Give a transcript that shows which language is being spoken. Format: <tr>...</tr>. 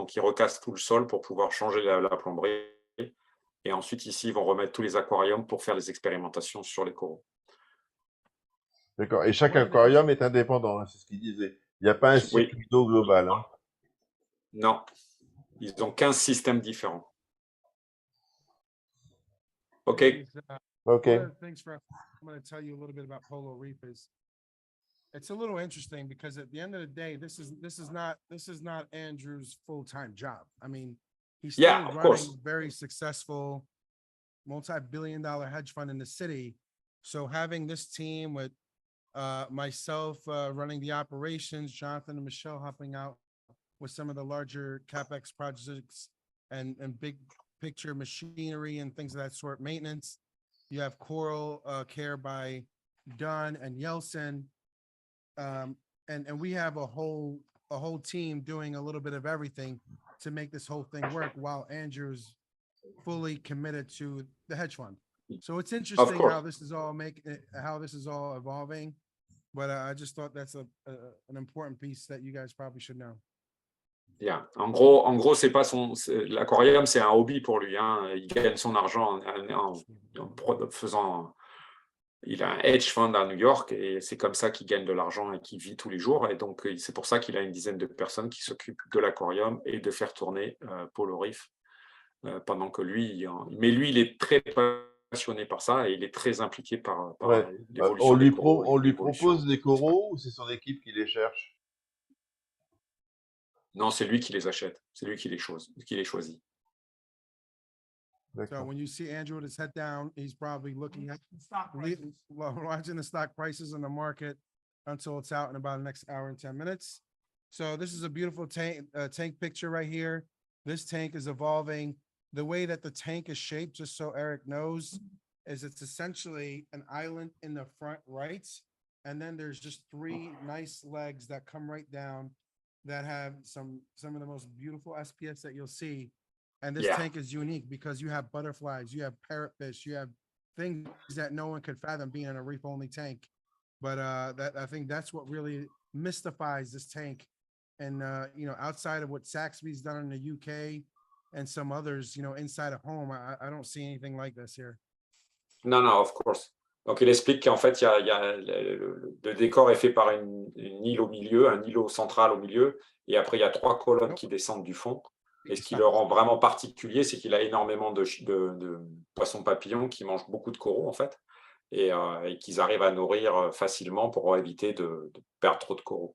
<fr>Donc, ils recassent tout le sol pour pouvoir changer la plomberie. Et ensuite, ici, ils vont remettre tous les aquariums pour faire les expérimentations sur les coraux. D'accord. Et chaque aquarium est indépendant, hein, c'est ce qu'il disait. Il n'y a pas un cycle d'eau global. Hein. Non. Ils ont 15 systèmes différents. OK.</fr> <en>Okay. One of the things I'm going to tell you a little bit about PoloReeF is it's a little interesting because at the end of the day, this is not Andrew's full-time job. I mean, he's still running a very successful multi-billion-dollar hedge fund in the city. So having this team with myself running the operations, Jonathan and Michelle helping out with some of the larger CapEx projects and big picture machinery and things of that sort, maintenance. You have Coral Care by Dunn and Yeltsin. And we have a whole team doing a little bit of everything to make this whole thing work while Andrew's fully committed to the hedge fund. So it's interesting how this is all evolving. But I just thought that's an important piece that you guys probably should know. Yeah.</en> <fr>En gros, c'est pas l'aquarium, c'est un hobby pour lui. Hein. Il gagne son argent en faisant. Il a un hedge fund à New York et c'est comme ça qu'il gagne de l'argent et qu'il vit tous les jours. Et donc, c'est pour ça qu'il a une dizaine de personnes qui s'occupent de l'aquarium et de faire tourner PoloReeF pendant que lui. Mais lui, il est très passionné par ça et il est très impliqué par l'évolution des coraux. On lui propose des coraux ou c'est son équipe qui les cherche? Non, c'est lui qui les achète. C'est lui qui les choisit.</fr> <en>So when you see Andrew with his head down, he's probably looking at watching the stock prices in the market until it's out in about the next hour and 10 minutes. So this is a beautiful tank picture right here. This tank is evolving. The way that the tank is shaped, just so Eric knows, is it's essentially an island in the front right. And then there's just three nice legs that come right down that have some of the most beautiful SPS that you'll see. And this tank is unique because you have butterflies, you have parrotfish, you have things that no one could fathom being in a reef-only tank. But I think that's what really mystifies this tank. And outside of what Saxby's done in the UK and some others, inside of home, I don't see anything like this here. No, of course.</en> <fr>Donc, il explique qu'en fait, le décor est fait par une île au milieu, un îlot central au milieu, et après, il y a 3 colonnes qui descendent du fond. Et ce qui le rend vraiment particulier, c'est qu'il a énormément de poissons papillons qui mangent beaucoup de coraux, en fait, et qu'ils arrivent à nourrir facilement pour éviter de perdre trop de coraux.</fr>